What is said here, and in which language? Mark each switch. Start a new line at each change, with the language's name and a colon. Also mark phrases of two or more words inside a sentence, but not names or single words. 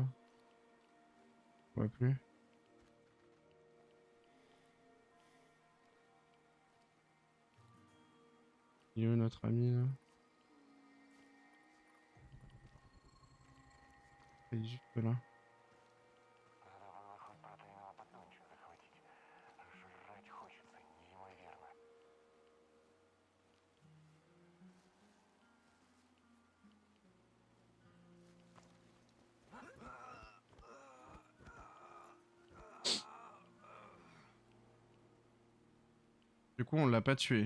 French: Je vois plus. Il est où notre ami là? Il est juste là.
Russian: Надо было хоть протеинового батончика захватить. Жрать хочется неимоверно.
French: Du coup, on l'a pas tué.